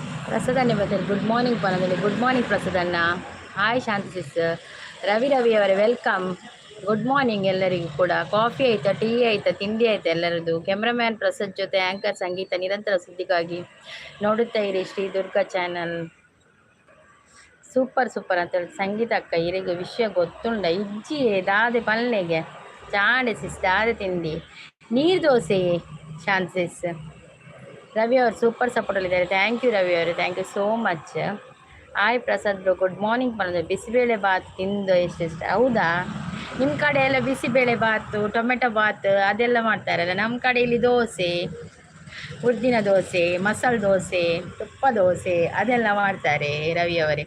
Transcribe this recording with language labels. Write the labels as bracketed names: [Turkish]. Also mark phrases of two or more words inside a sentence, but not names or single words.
[Kannada] ಪ್ರಸಾದನ್ನೇ ಬರ್ತಾರೆ. [English] good morning [Kannada] ಪನದಲ್ಲಿ. [English] good morning [Kannada] ಪ್ರಸಾದನ್ನ. ಹಾಯ್ ಶಾಂತಿ ಸಿಸ್. ರವಿ ಅವರೇ ವೆಲ್ಕಮ್. [English] good morning [Kannada] ಎಲ್ಲರಿಗೂ ಕೂಡ. ಕಾಫಿ ಆಯ್ತಾ, ಟೀ ಆಯ್ತಾ, ತಿಂಡಿ ಆಯ್ತಾ ಎಲ್ಲರದ್ದು? ಕ್ಯಾಮ್ರಾಮ್ಯಾನ್ ಪ್ರಸಾದ್ ಜೊತೆ ಆಂಕರ್ ಸಂಗೀತ ನಿರಂತರ ಸುದ್ದಿಗಾಗಿ ನೋಡುತ್ತಾ ಇರಿ ಶ್ರೀ ದುರ್ಗಾ ಚಾನಲ್. ಸೂಪರ್ ಸೂಪರ್ ಅಂತ ಹೇಳಿ [Tulu] ಸಂಗೀತ ಅಕ್ಕ ಇರಿಗೆ ವಿಷಯ ಗೊತ್ತುಂಡ ಇಜ್ಜಿ ದಾದೆ ಪಲ್ಲೆಗೆ ಚಾಡೆ ಸಿಸ್ ದಾದೆ ತಿಂಡಿ ನೀರು ದೋಸೆ ಶಾಂತಿ ಸಿಸ್. [Kannada] ರವಿ ಅವರು ಸೂಪರ್ ಸಪೋರ್ಟಲ್ಲಿದ್ದಾರೆ. [English] thank you [Kannada] ರವಿ ಅವರು, [English] thank you so much. [Kannada] ಹಾಯ್ ಪ್ರಸಾದ್ ಬ್ರೋ, [English] good morning [Kannada] ಬಂದ. ಬಿಸಿಬೇಳೆ ಬಾತ್ ತಿಂದು ಎಷ್ಟೆಷ್ಟು? ಹೌದಾ, ನಿಮ್ಮ ಕಡೆ ಎಲ್ಲ ಬಿಸಿಬೇಳೆ ಬಾತು, ಟೊಮೆಟೊ ಬಾತ್ ಅದೆಲ್ಲ ಮಾಡ್ತಾರಲ್ಲ. ನಮ್ಮ ಕಡೆ ಇಲ್ಲಿ ದೋಸೆ, ಉದ್ದಿನ ದೋಸೆ, ಮಸಾಲೆ ದೋಸೆ, ತುಪ್ಪ ದೋಸೆ ಅದೆಲ್ಲ ಮಾಡ್ತಾರೆ ರವಿ ಅವರೇ.